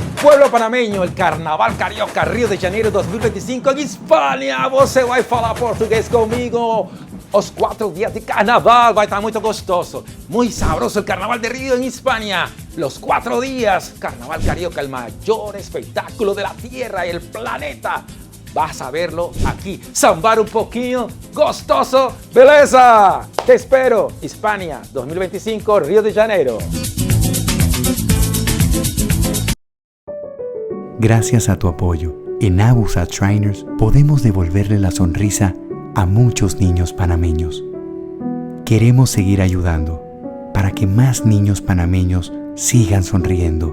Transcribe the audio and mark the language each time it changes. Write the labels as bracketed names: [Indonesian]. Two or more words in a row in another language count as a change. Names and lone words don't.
[Spanish] pueblo panameño, el Carnaval Carioca Río de Janeiro 2025 en Hispania. [Portuguese] Você vai falar português comigo. [Spanish] Os 4 días de carnaval [Portuguese] vai estar [Spanish] muy gostoso, muy sabroso el Carnaval de Río en Hispania. Los 4 días, Carnaval Carioca, el mayor espectáculo de la tierra y el planeta. Vas a verlo aquí, sambar un poquito, [Portuguese] gostoso, beleza. [Spanish] Te espero, Hispania 2025, Río de Janeiro. Gracias a tu apoyo, en Abusat Shriners podemos devolverle la sonrisa a muchos niños panameños. Queremos seguir ayudando para que más niños panameños sigan sonriendo.